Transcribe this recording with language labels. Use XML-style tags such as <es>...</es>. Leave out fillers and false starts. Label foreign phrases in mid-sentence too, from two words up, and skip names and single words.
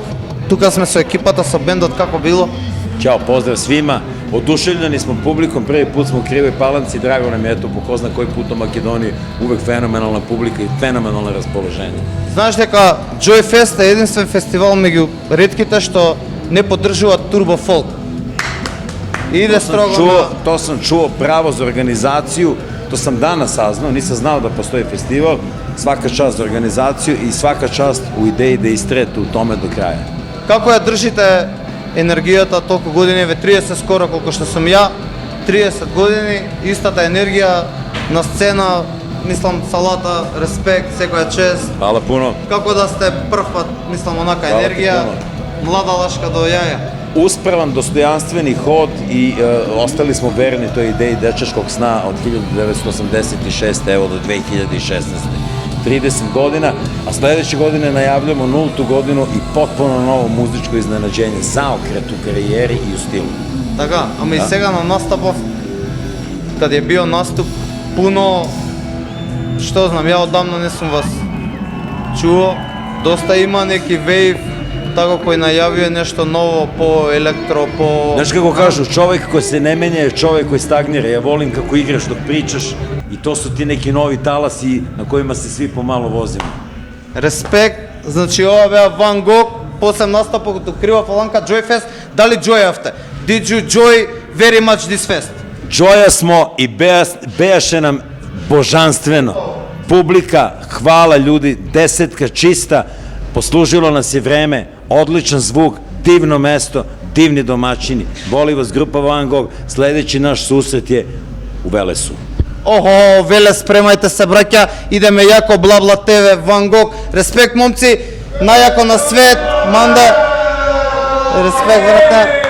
<mk>Тука сме со екипата, со бендот, како било?</mk> <sr>Ćao, pozdrav svima. Oduševljeni smo publikom, prvi put smo u Krivoj Palanci, drago nam je eto po ko zna koji put u Makedoniji, uvek fenomenalna publika i fenomenalno raspoloženje.</sr> <mk>Знаеш дека Joy Fest е единствен фестивал меѓу ретките што не поддржува турбо фолк. Иде строго на...</mk> <sr>To sam čuo pravo za organizaciju, to sam danas saznao, nisam znao da postoji festival, svaka čast za organizaciju i svaka čast u ideji da istrete u tome do kraja.</sr> <mk>Како ја држите енергијата толку години, ве 30 скоро колку што сум ја, 30 години, истата енергија на сцена, мислам салата, респект, секоја чест.</mk> <sr>Hvala puno.</sr> <mk>Како да сте прв пат, мислам онака</mk> <sr>Хвала ти</sr> <mk>енергија,</mk> <sr>пуно.</sr> <mk>млада лашка до јаја.</mk> <sr>Uspravan, dostojanstveni hod i ostali smo verni toj ideji dečačkog sna od 1986. evo do 2016. 30 godina, a sledeće godine najavljamo 0. godinu i potpuno novo muzičko iznenađenje, zaokret u karijeri i u stilu.</sr> <mk>Така, ама и Да. сега на настапов, каде е био наступ, пуно, што знам, ја одамна не сум вас чуо, доста има неки вейв, тако кој најавio нешто ново, по електро, по...</mk> <sr>Znaš kako kažu, čovek koji se ne menja je čovek koji stagnira. Ja volim kako igraš dok pričaš i to su ti neki novi talasi na kojima se svi pomalo vozimo.</sr> <mk>Респект, значи ова беа Ван Гог, после настапот од Крива Паланка, Joy Fest, дали joyавте?</mk> <en>Did you joy very much this fest?</en> <sr>Joja smo i bejaše nam božanstveno. Publika, hvala ljudi, desetka čista, poslužilo nas je vreme, odličan zvuk, divno mesto, divni domaćini. Voli vas grupa Van Gogh, sledeći naš susret je u Velesu.</sr> <mk>Охо, веле, спремајте се, браќа, идеме јако, Блабла ТВ, Ван Гог, респект, момци, најако на свет, Манда, респект, брата.</mk>